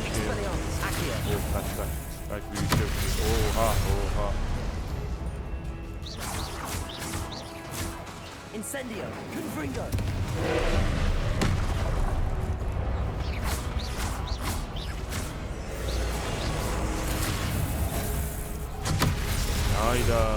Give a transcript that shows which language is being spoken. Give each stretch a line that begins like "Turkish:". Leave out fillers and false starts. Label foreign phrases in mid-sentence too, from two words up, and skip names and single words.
Turkish: Expelliarmus, Accio. Oh, kaç. Kaç büyük. Oha. Incendio, Confringo. Hayda.